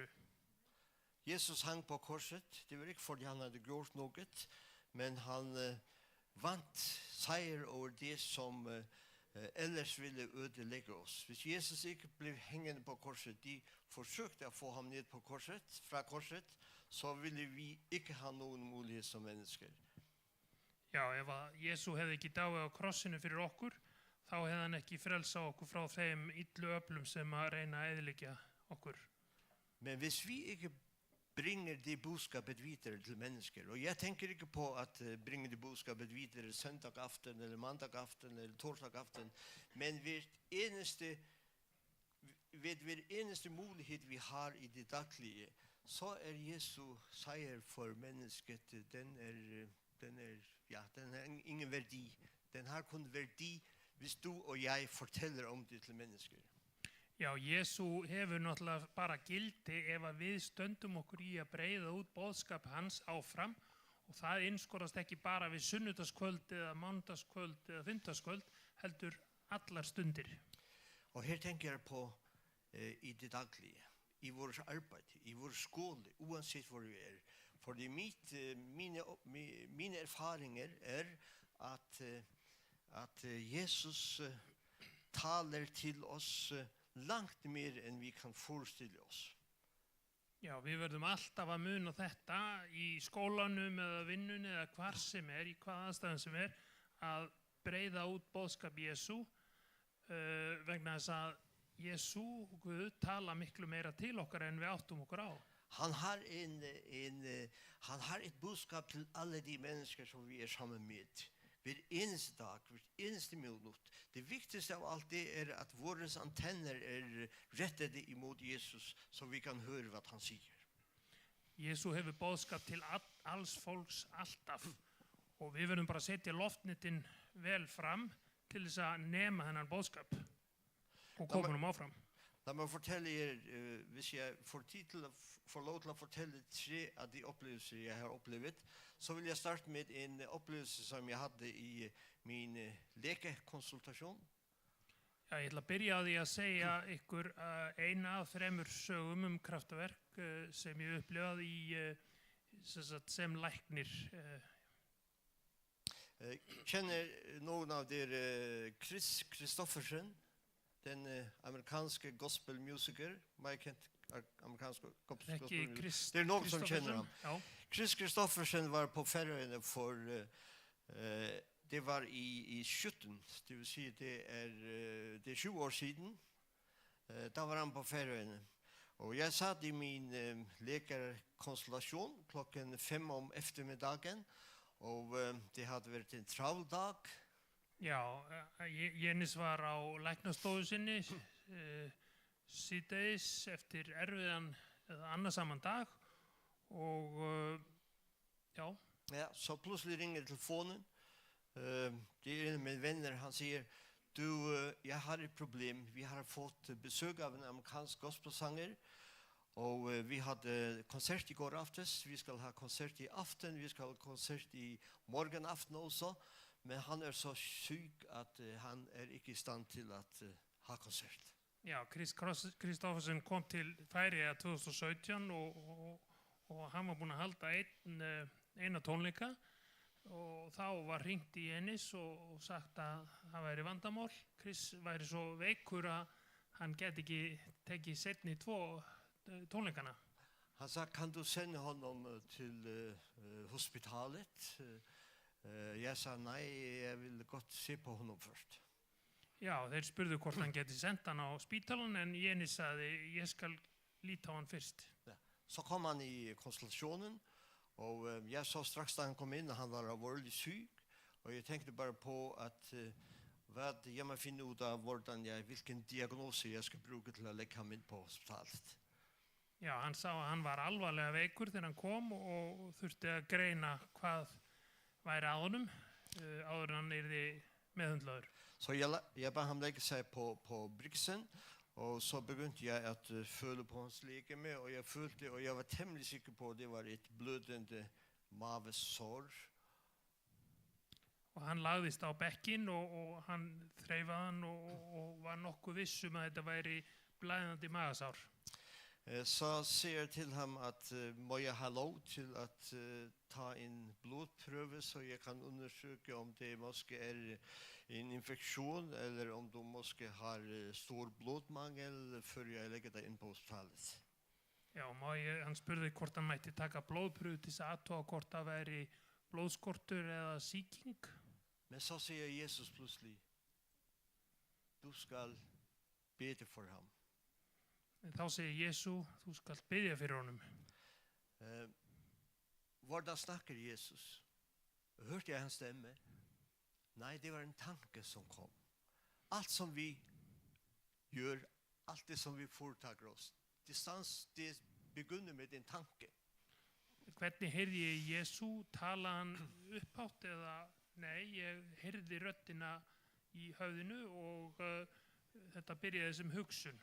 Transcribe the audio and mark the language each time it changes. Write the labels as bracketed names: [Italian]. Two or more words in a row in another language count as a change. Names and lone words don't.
[Danish] Jesus hang på korset, det var ikke fordi han havde gjort noget, men han vant sejr over det, som ellers ville ødelægge os. Hvis Jesus ikke blev hængende på korset, de forsøgte at få ham ned på korset, fra korset, så ville vi ikke have nogen mulighed som mennesker. [Icelandic] Já, ef að Jesú hefði ekki dáið á krossinu fyrir okkur, þá hefði hann ekki frelsað okkur frá þeim illu öflum sem að reyna að eyðileggja okkur. [Norwegian] Men hvis vi ikke bringer det budskapet videre til mennesker. Og jeg tenker ikke på at bringe det budskapet videre søndag aften, eller mandag aften, eller torsdag aften, men ved eneste mulighet vi har i det daglige, så Jesu seier for mennesket, den har ingen verdi. Den har kun verdi hvis du og jeg forteller om det til mennesker. [Icelandic] Já, Jésu hefur náttúrulega bara gildi ef að við stöndum okkur í að breiða út boðskap hans áfram og það innskorast ekki bara við sunnudagskvöld eða mánudagskvöld eða fimmtudagskvöld, heldur allar stundir. [Norwegian] Og her tenker jeg på i det daglige, i vårt arbeid, i vår skole, uansett hvor vi Fordi mine erfaringer at Jesus taler til oss langt mer enn vi kan forestille oss. [Icelandic] Já, við verðum alltaf að muna þetta í skólanum eða vinnunni eða hvar sem í hvaða aðstæðum sem að breiða út boðskap Jésu vegna þess að Jésu, Guð, tala miklu meira til okkar enn við áttum okkur á. [Norwegian] Han har et budskap til alle de mennesker som vi sammen med. Hver eneste dag, hver eneste minutt. Det viktigste av alt det at våre antenner rettede imot Jesus, så vi kan høre hva han sier. [Icelandic] Jésu hefur boðskap til alls folks alltaf og við verðum bara að setja loftnetin vel fram til þess að nema þennan boðskap og koma honum áfram. [Norwegian] La meg fortelle hvis jeg får tid til å få lov til å fortelle 3 av de opplevelser jeg har opplevd, så vil jeg starte med en opplevelse som jeg hadde i min lekekonsultasjon. [Icelandic] Já, ég ætla að byrja á því að segja ykkur eina af 3 sögum kraftaverk sem ég upplifaði sem læknir. [Norwegian] Kjenner noen av dere Chris Christofferson, den amerikanske gospelmusiker, amerikansk gospelmusiker. Det noen som kjenner ham. Ja. Chris Christofferson var på Færøyene for det var i 17, det vil si det 20 år siden. Da var han på Færøyene. Og jeg satt i min lekerkonsultasjon klokken 5 om eftermiddagen, og det hadde vært en travel dag. [Icelandic] Já, Jenis var á læknastofu sinni síðdegis eftir erfiðan eða annarsaman dag og já. [Norwegian] Ja, så plutselig ringer telefonen. Det en av mine venner, han sier, jeg har et problem. Vi har fått besøk av en amerikansk gospelsanger, og vi hadde konsert i går aftes. Vi skal ha konsert i aften, vi skal ha konsert i morgen aften også. Men han så syk at han ikke i stand til at ha konsert. [Icelandic] Ja, Chris Christoffersen kom til Færøya 2017 og han var búinn að halda eina tónleika og þá var hringt í Jenis og sagt að það væri vandamál. Chris væri svo veikur að hann geti ekki tekið seinni 2 tónleikana. [Norwegian] Han sa, kan du sende honom til hospitalet? Jeg sa, nei, jeg vil godt se på honom først. [Icelandic] Já, þeir spurðu hvort hann geti sendt hann á spítalan en Jenis sagði, ég skal líta á hann fyrst. [Norwegian] Ja. Så kom han i konsultasjonen, og jeg så straks da han kom inn, han var alvorlig syk, og jeg tenkte bare på at jeg må finne ut av hvilken diagnose jeg skal bruke til å legge ham inn på hospitalet. [Icelandic] Já, hann sá að hann var alvarlega veikur þegar hann kom og þurfti að greina hvað væri að honum áður en hann yrði meðhundlaður. [Norwegian] Så jeg ba ham legge seg på briksen, og så begynte jeg at føle på hans legeme, og jeg følte, og jeg var temmelig sikker på at det var et blødende mavesår. [Icelandic] Og hann lagðist á bekkin og hann þreifaði hann og var nokkuð viss að þetta væri blæðandi magasár. [Norwegian] Så sier jeg til ham at må jeg ha lov til at ta en blodprøve så jeg kan undersøke om det måske en infeksjon eller om du måske har stor blodmangel før jeg legger deg inn på hospitalet. [Icelandic] Já, hann spurði hvort hann mætti taka blóðpröfu til þess að athuga hvort það væri blóðskortur eða sýking. [Norwegian] Men så sier Jesus plutselig, du skal bede for ham. [Icelandic] En þá segir Jésu, þú skalt biðja fyrir honum. [Norwegian] Hvordan snakker Jesus? Hørte jeg hans stemme? Nei, det var en tanke som kom. [Swedish] Allt som vi gör, [Norwegian] allt det som vi foretar oss, det begynner med en tanke. [Icelandic] Hvernig heyrði ég Jésu, tala hann upphátt eða nei, ég heyrði röddina í höfðinu og þetta byrjaði sem hugsun.